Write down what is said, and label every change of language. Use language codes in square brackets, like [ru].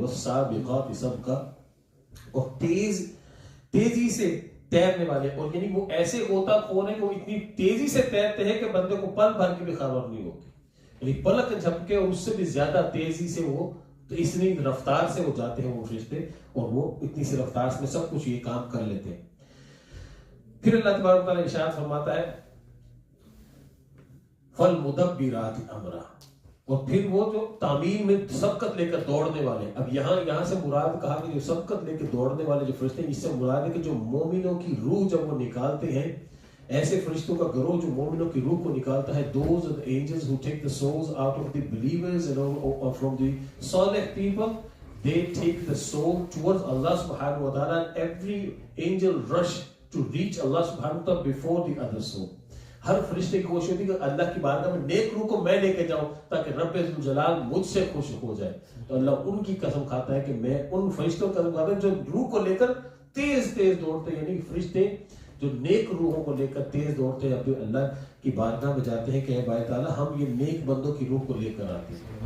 [ar] والسابقات سبقا, [ur] اور تیزی سے تیرنے والے, اور یعنی وہ ایسے غوطہ خور ہیں کہ وہ اتنی تیزی سے تیرتے ہیں کہ بندے کو پل بھر کی بھی خبر نہیں ہوتی, یعنی پلک جھپکے اور اس سے بھی زیادہ تیزی سے وہ, تو اتنی رفتار سے وہ جاتے ہیں وہ فرشتے, اور وہ اتنی سی رفتار میں سب کچھ یہ کام کر لیتے ہیں. پھر اللہ تبارک و تعالیٰ ارشاد فرماتا ہے [ar] فالمدبرات امرا, [ur] اور پھر وہ جو تعمیل میں سبقت لے کر دوڑنے والے. اب یہاں سے مراد کہا کہ جو سبقت لے کے دوڑنے والے جو فرشتے ہیں, اس سے مراد ہے کہ جو مومنوں کی روح جب وہ نکالتے ہیں, ایسے فرشتوں کا گروہ جو مومنوں کی روح کو نکالتا ہے, [en] those are the angels who take the souls out of the believers and from the salih people, they take the soul towards Allah subhanahu wa ta'ala, and every angel rush to reach Allah subhanahu wa ta'ala before the other soul. [ur] ہر فرشتے کی کوشش ہوتی ہے کہ اللہ کی بارگاہ میں نیک روح کو میں لے کے جاؤں تاکہ رب ذوالجلال مجھ سے خوش ہو جائے. تو اللہ ان کی قسم کھاتا ہے کہ میں ان فرشتوں کی قسم کھاتا ہوں جو روح کو لے کر تیز دوڑتے, یعنی فرشتے جو نیک روحوں کو لے کر تیز دوڑتے ہیں اپنے اللہ کی بارگاہ میں جاتے ہیں کہ اے باری تعالیٰ ہم یہ نیک بندوں کی روح کو لے کر آتے ہیں.